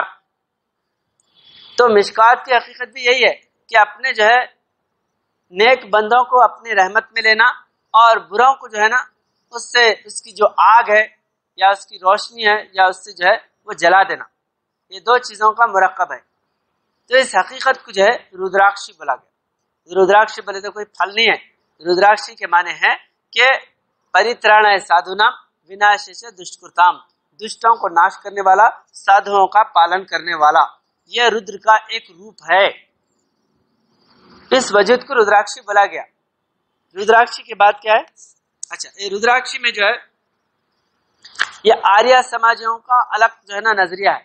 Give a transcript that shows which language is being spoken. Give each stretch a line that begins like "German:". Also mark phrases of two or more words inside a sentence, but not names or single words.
Urdu: تو مشکات کی حقیقت بھی یہی ہے کہ اپنے جو ہے نیک بندوں کو اپنی رحمت میں لینا اور بروں کو جو ہے نا اس سے اس کی جو آگ ہے یا اس کی روشنی ہے یا اس سے جو ہے وہ جلا دینا، یہ دو چیزوں کا مرکب ہے۔ تو اس حقیقت کو جو ہے رودراکشی بولا گیا۔ رودراکشی بولے تو کوئی پھل نہیں ہے، رودراکشی کے معنی ہے کہ
Sanskrit: परित्राणाय साधूनाम् विनाशाय दुष्कृताम्,
Urdu: دشتوں کو ناش کرنے والا، سادھوؤں کا پالن کرنے والا، یہ رودر کا ایک روپ ہے۔ اس وجود کو رودراکشی بولا گیا۔ رودراکشی کے بعد کیا ہے؟ اچھا، یہ رودراکشی میں جو ہے یہ آریہ سماجیوں کا الگ جو ہے نا نظریہ ہے۔